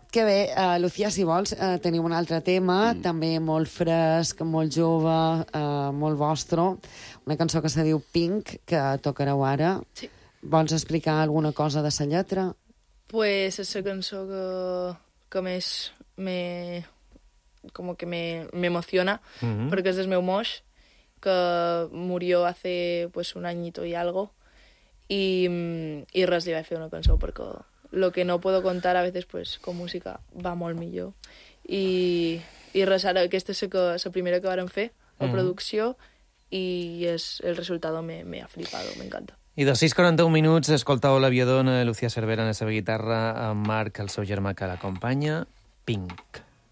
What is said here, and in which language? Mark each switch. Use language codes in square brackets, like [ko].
[ca] Que bé, Lucía, si vols, teniu un altre tema, també molt fresc, molt jove, molt vostre. Una cançó que se diu Pink, que tocareu ara. Sí. Vols explicar alguna cosa de sa lletra? Pues és la cançó que més me... [es] como que me emociona, porque es [ca] del meu moix, [es] que murió hace pues un añito y algo, y res, [ca] li vaig fer una cançó, [es] porque lo que no puedo contar a veces pues con música va [ca] molt millor. I res, ara aquesta és la primera que vàrem fer, la producció, i és [es] el resultado me ha flipado, me encanta. [ca] I de 6:41 minuts, escoltau la viadona de Lucía Cervera en la seva guitarra, amb Marc, el seu germà que l'acompanya, Pink.